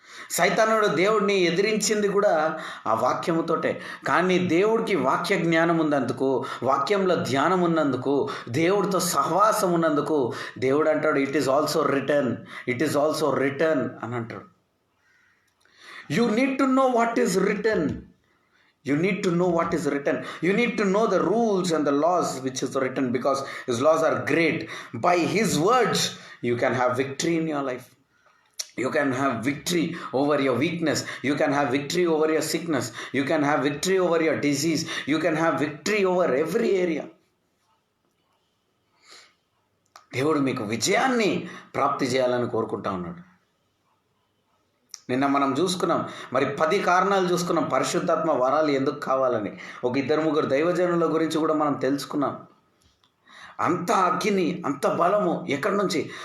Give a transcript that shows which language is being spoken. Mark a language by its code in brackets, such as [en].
[te] సైతానుడు దేవుడిని ఎదిరించింది కూడా ఆ వాక్యముతోటే. కానీ దేవుడికి వాక్య జ్ఞానం ఉన్నందుకు, వాక్యంలో ధ్యానం ఉన్నందుకు, దేవుడితో సహవాసం ఉన్నందుకు దేవుడు అంటాడు [en] it is also written, [te] it is also return అని అంటాడు. [en] You need to know what is written. You need to know what is written. You need to know the rules and the laws which is written, because his laws are great. By his words you can have victory in your life. You can have victory over your weakness. You can have victory over your sickness. You can have victory over your disease. You can have victory over every area. [te] దేవుడు మీకు విజయాన్ని ప్రాప్తి చేయాలని కోరుకుంటా ఉన్నాడు. నిన్న మనం చూసుకున్నాం, మరి 10 కారణాలు చూసుకున్నాం పరిశుద్ధాత్మ వరాలు ఎందుకు కావాలని. ఒక 2-3 దైవజనుల గురించి కూడా మనం తెలుసుకున్నాం. అంత అగ్ని, అంత బలము ఎక్కడి నుంచి?